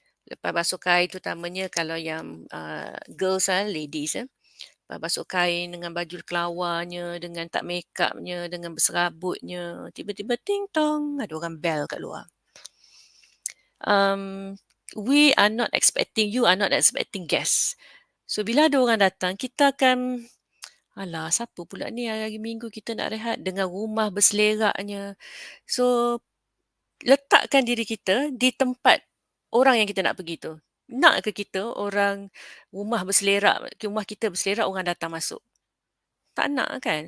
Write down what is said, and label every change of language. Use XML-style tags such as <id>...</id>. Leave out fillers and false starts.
<ms>Lepas basuh kain, terutamanya kalau yang girls ladies, lepas basuh kain dengan baju kelawarnya, dengan tak make upnya, dengan berserabutnya, tiba-tiba ting tong, ada orang bell kat luar.</ms> <en>We are not expecting, you are not expecting guests.</en> <ms>So bila ada orang datang, kita akan, alah siapa pula ni hari Minggu kita nak rehat, dengan rumah berseleraknya. So letakkan diri kita di tempat orang yang kita nak pergi tu. Nak ke kita orang rumah kita berselerak orang datang masuk? Tak nak kan?</ms>